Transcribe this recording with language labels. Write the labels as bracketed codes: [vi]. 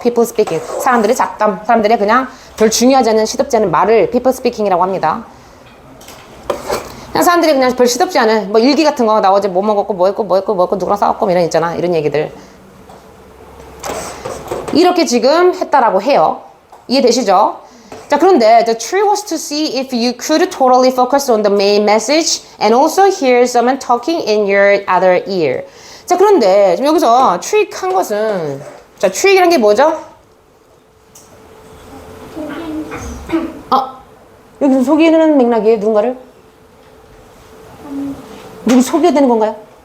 [en] people speaking, [ko] 사람들의 잡담, 사람들의 그냥 별 중요하지 않은 시덥지 않은 말을 [en] people speaking [ko] 이라고 합니다. 그냥 사람들이 그냥 별 시덥지 않은 뭐 일기 같은 거, 나 어제 뭐 먹었고 뭐 했고 누구랑 싸웠고 이런 있잖아, 이런 얘기들 이렇게 지금 했다라고 해요. 이해되시죠? 자, 그런데 [en] the trick was to see if you could totally focus on the main message and also hear someone talking in your other ear. [ko] 자, 그런데 지금 여기서 trick 한 것은, 자, trick이란 게 뭐죠? 여기서 속이는 맥락이에요. 누군가를? 누구 속여야 되는 건가요?